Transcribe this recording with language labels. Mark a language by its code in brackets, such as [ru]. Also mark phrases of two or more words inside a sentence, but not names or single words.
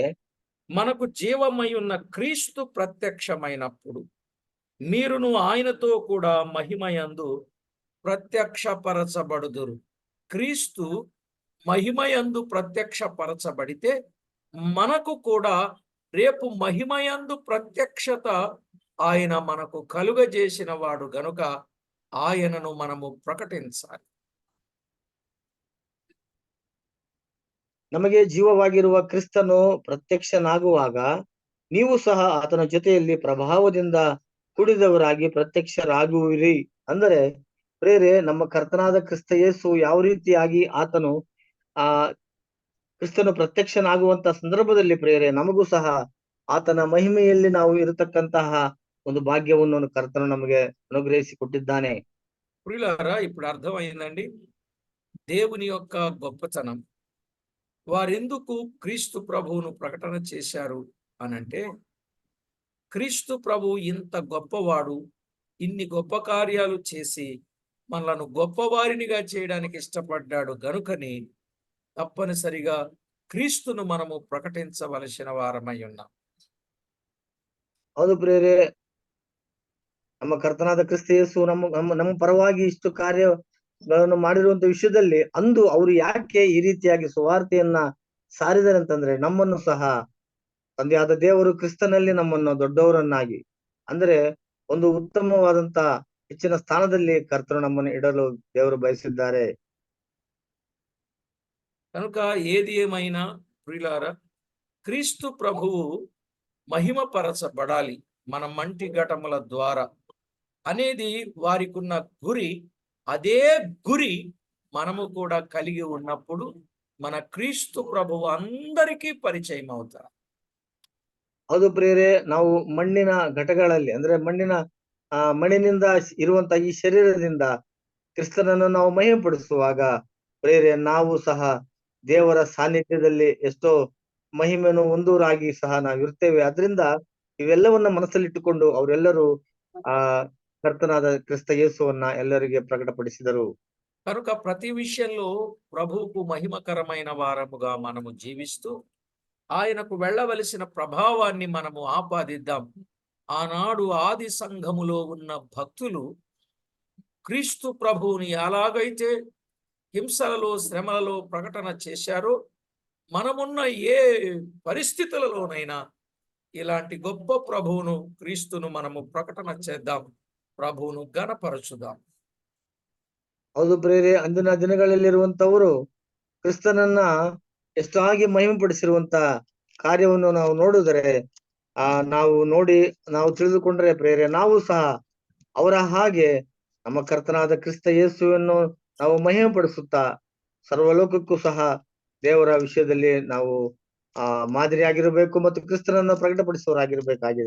[te] మనకు జీవమై ఉన్న క్రీస్తు ప్రత్యక్షమైనప్పుడు మీరును ఆయనతో కూడా మహిమయందు ప్రత్యక్షపరచబడుదురు. క్రీస్తు మహిమయందు ప్రత్యక్షపరచబడితే మనకు కూడా రేపు మహిమయందు ప్రత్యక్షత ఆయన మనకు కలుగజేసిన వాడు గనుక ఆయనను మనము ప్రకటించాలి. [kn] ನಮಗೆ ಜೀವವಾಗಿರುವ ಕ್ರಿಸ್ತನು ಪ್ರತ್ಯಕ್ಷನಾಗುವಾಗ ನೀವು ಸಹ ಆತನ ಜೊತೆಯಲ್ಲಿ ಪ್ರಭಾವದಿಂದ ಕೂಡಿದವರಾಗಿ ಪ್ರತ್ಯಕ್ಷರಾಗುವಿರಿ. ಅಂದರೆ ಪ್ರೇರೆ, ನಮ್ಮ ಕರ್ತನಾದ ಕ್ರಿಸ್ತ ಯೇಸು ಯಾವ ರೀತಿಯಾಗಿ ಆತನು ಕ್ರಿಸ್ತನು ಪ್ರತ್ಯಕ್ಷನಾಗುವಂತ ಸಂದರ್ಭದಲ್ಲಿ ಪ್ರೇರೆ ನಮಗೂ ಸಹ ಆತನ ಮಹಿಮೆಯಲ್ಲಿ ನಾವು ಇರತಕ್ಕಂತಹ ಒಂದು ಭಾಗ್ಯವನ್ನು ಕರ್ತನು ನಮಗೆ ಅನುಗ್ರಹಿಸಿ ಕೊಟ್ಟಿದ್ದಾನೆ. [te] ప్రియులారా ఇప్పుడు అర్థమైందండి దేవుని యొక్క గొప్పతనం. వారెందుకు క్రీస్తు ప్రభువును ప్రకటన చేశారు అనంటే, క్రీస్తు ప్రభు ఇంత గొప్పవాడు, ఇన్ని గొప్ప కార్యాలు చేసి మనలను గొప్పవారినిగా చేయడానికి ఇష్టపడ్డాడు గనుకని తప్పనిసరిగా క్రీస్తును మనము ప్రకటించవలసిన వారమై ఉన్నాం. [kn] ಹೌದು ಪ್ರಿಯರೇ, ನಮ್ಮ ಕರ್ತನಾದ ಕ್ರಿಸ್ತ ಯೇಸು ನಮ್ಮ ಪರವಾಗಿ ಇಷ್ಟು ಕಾರ್ಯಗಳನ್ನು ಮಾಡಿರುವಂತ ವಿಷಯದಲ್ಲಿ ಅಂದು ಅವರು ಯಾಕೆ ಈ ರೀತಿಯಾಗಿ ಸುವಾರ್ತೆಯನ್ನ ಸಾರಿದ್ದಾರೆ ಅಂತಂದ್ರೆ, ನಮ್ಮನ್ನು ಸಹ ತಂದೆಯಾದ ದೇವರು ಕ್ರಿಸ್ತನಲ್ಲಿ ನಮ್ಮನ್ನು ದೊಡ್ಡವರನ್ನಾಗಿ, ಅಂದ್ರೆ ಒಂದು ಉತ್ತಮವಾದಂತ ಹೆಚ್ಚಿನ ಸ್ಥಾನದಲ್ಲಿ ಕರ್ತನು ನಮ್ಮನ್ನು ಇಡಲು ದೇವರು ಬಯಸಿದ್ದಾರೆ. [te] కనుక ఏది ఏమైనా ప్రియులారా, క్రీస్తు ప్రభువు మహిమపరచబడాలి మన మంటి ఘటముల ద్వారా అనేది వారికున్న గురి. అదే గురి మనము కూడా కలిగి ఉన్నప్పుడు మన క్రీస్తు ప్రభువు అందరికీ పరిచయం అవుతారు. [kn] ಹೌದು ಪ್ರಿಯರೇ, ನಾವು ಮಣ್ಣಿನ ಘಟಗಳಲ್ಲಿ ಅಂದ್ರೆ ಮಣ್ಣಿನಿಂದ ಇರುವಂತ ಈ ಶರೀರದಿಂದ ಕ್ರಿಸ್ತನನ್ನು ನಾವು ಮಹಿಮೆಪಡಿಸುವಾಗ ಪ್ರಿಯರೇ, ನಾವು ಸಹ ದೇವರ ಸಾನ್ನಿಧ್ಯದಲ್ಲಿ ಎಷ್ಟೋ ಮಹಿಮೆಯನ್ನು ಹೊಂದೂರಾಗಿ ಸಹ ನಾವಿರ್ತೇವೆ. ಅದರಿಂದ ಇವೆಲ್ಲವನ್ನ ಮನಸ್ಸಲ್ಲಿಟ್ಟುಕೊಂಡು ಅವರೆಲ್ಲರೂ ಆ ಕರ್ತನಾದ ಕ್ರಿಸ್ತ ಯೇಸುವನ್ನ ಎಲ್ಲರಿಗೆ ಪ್ರಕಟಪಡಿಸಿದರು. [te] కనుక ప్రతి విషయంలో ప్రభువుకు మహిమకరమైన వారముగా మనము జీవిస్తూ ఆయనకు వెళ్ళవలసిన ప్రభావాన్ని మనము ఆపాదిద్దాం. ఆనాడు ఆది సంఘములో ఉన్న భక్తులు క్రీస్తు ప్రభువుని ఎలాగైతే హింసలలో, శ్రమలలో ప్రకటన చేశారో, మనమున్న ఏ పరిస్థితులలోనైనా ఇలాంటి గొప్ప ప్రభువును, క్రీస్తును మనము ప్రకటన చేద్దాం, ప్రభువును ఘనపరచుదాం. [kn] ಹೌದು ಪ್ರಿಯರೇ, ಅಂದಿನ ದಿನಗಳಲ್ಲಿರುವಂತವರು ಕ್ರಿಸ್ತನನ್ನ ಎಷ್ಟಾಗಿ ಮಹಿಮೆಪಡಿಸಿರುವಂತ ಕಾರ್ಯವನ್ನು ನಾವು ನೋಡಿದರೆ ನಾವು ತಿಳಿದುಕೊಂಡ್ರೆ ಪ್ರಿಯರೇ, ನಾವು ಸಹ ಅವರ ಹಾಗೆ ನಮ್ಮ ಕರ್ತನಾದ ಕ್ರಿಸ್ತ ಯೇಸುವನ್ನು ನಾವು ಮಹಿಮೆಪಡಿಸುತ್ತಾ ಸರ್ವಲೋಕಕ್ಕೂ ಸಹ ದೇವರ ವಿಷಯದಲ್ಲಿ ನಾವು ಮಾದರಿಯಾಗಿರಬೇಕು ಮತ್ತು ಕ್ರಿಸ್ತನನ್ನು ಪ್ರಕಟಪಡಿಸುವವರಾಗಿರ್ಬೇಕಾಗಿದೆ.